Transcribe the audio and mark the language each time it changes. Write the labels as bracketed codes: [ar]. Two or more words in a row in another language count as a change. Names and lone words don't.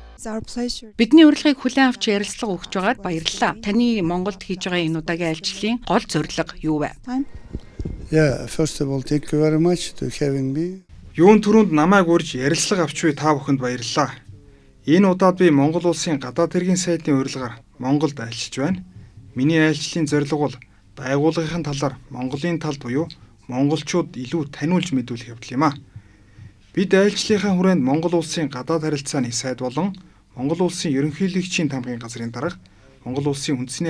[mn] Бидний урилгыг хүлээн авч ярилцлага өгч байгаад баярлалаа. Таны Монголд хийж байгаа энэ удаагийн айлчлалын гол зорилго юу вэ? [en] Yeah, first of all, thank you very much to having me. [mn] Юун түрүүнд намайг урьж ярилцлага авч буй та бүхэнд баярлалаа. Энэ удаад би Монгол улсын гадаад хэргийн сайдын урилгаар Монголд айлчилж байна. Миний айлчлалын зорилго бол байгууллагын талаар Монголын талд буюу монголчууд илүү таниулж мэдүүлэх явдал юм а. Бид айлчлалынхаа хүрээнд Монгол улсын гадаад харилцааны сайд болон Монгол улсын ерөнхийлөгчийн тамгын газрын дарга, Монгол улсын үндэсний